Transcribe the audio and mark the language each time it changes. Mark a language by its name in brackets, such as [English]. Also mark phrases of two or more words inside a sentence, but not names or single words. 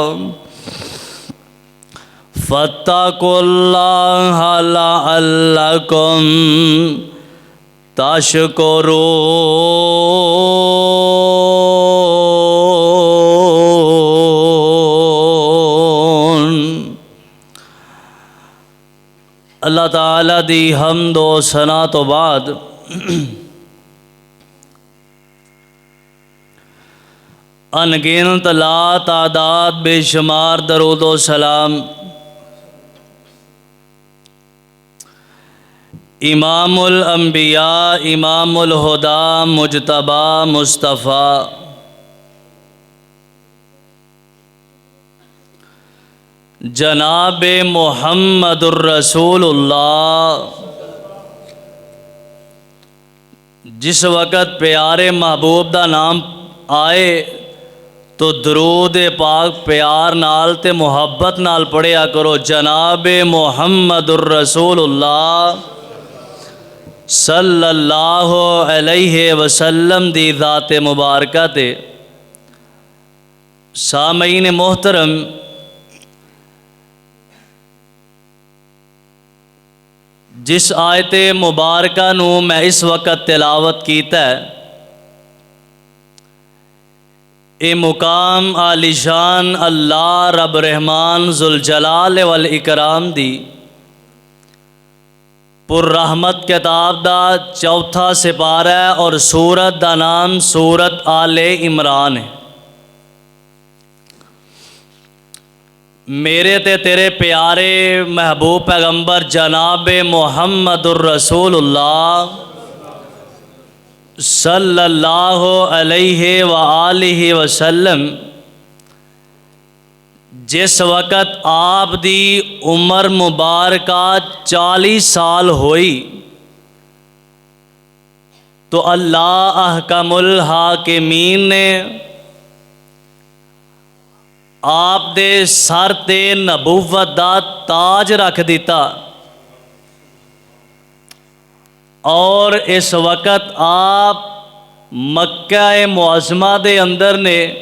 [Arabic] فاتقوا الله لعلكم تشكرون. [Punjabi] اللہ تعالیٰ دی حمد و ثنا تو بعد ان گنت لا تعداد بے شمار درود و سلام [Arabic] إمام الأنبياء إمام الهدى مجتبى مصطفى جناب محمد رسول الله. [Punjabi] جس وقت پیارے محبوب دا ناں آئے تو درود پاک پیار نال تے محبت نال پڑھیا کرو. जनाब [Arabic] محمد رسول الله صلى الله عليه وسلم [Punjabi] دی ذات مبارکہ تے سامعین محترم, جس آیت مبارکہ نوں میں اس وقت تلاوت کیتا ہے، یہ مقام عالیشان اللہ رب رحمان [Arabic] ذو الجلال والإكرام [Punjabi] دی پررحمت کتاب دا چوتھا سپارہ ہے اور سورت دا ناں سورت آل عمران ہے. میرے تے تیرے پیارے محبوب پیغمبر جناب [Arabic] محمد رسول الله صلى الله عليه وآله وسلم [Punjabi] جس وقت آپ دی عمر مبارکہ 40 سال ہوئی تو اللہ [Arabic] أحكم الحاكمين [Punjabi] نے آپ دے سر تے نبوت دا تاج رکھ دتا اور اس وقت آپ مکہ معظمہ دے اندر نے